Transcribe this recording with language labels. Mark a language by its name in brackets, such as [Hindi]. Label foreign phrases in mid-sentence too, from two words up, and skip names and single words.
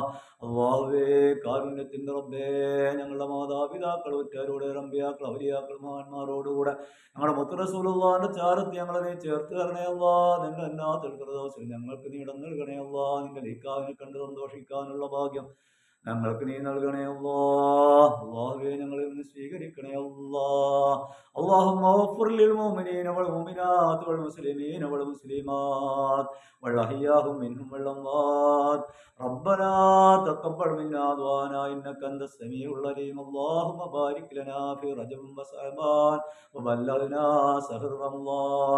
[Malayalam] അല്ലാഹുവേ, കാരുണ്യത്തിന്റെ റബ്ബേ, ഞങ്ങളുടെ മാതാപിതാക്കൾ, ഉറ്റവരോട്, അമ്പിയാക്കൾ, ഔലിയാക്കൾ, മഹാന്മാരോടുകൂടെ ഞങ്ങളുടെ മുത്ത് റസൂലുള്ളാഹിന്റെ ചാരത്ത് ഞങ്ങളെ നീ ചേർത്ത് തരണേ അല്ലാഹ്. നിന്റെ അന്നാത്തുൽ ഫിർദൗസിൽ ഞങ്ങൾക്ക് നീ ഇടം നൽകണേ അല്ലാഹ്. നിന്റെ ലീക്കാവിനെ കണ്ട് സന്തോഷിക്കാനുള്ള ഭാഗ്യം ഞങ്ങൾക്ക് നീ നൽകണേ അല്ലാഹ്. അല്ലാഹുവേ, ഞങ്ങളിൽ നിന്ന് സ്വീകരിക്കണേ അല്ലാഹ്. [Arabic] اللهم اغفر للمؤمنين والمؤمنات والمسلمين والمسلمات والأحياء منهم والأموات. ربنا تقبل منا دعانا إنك أنت السميع العليم. اللهم بارك لنا في رجب وشعبان وبلغنا شهر رمضان.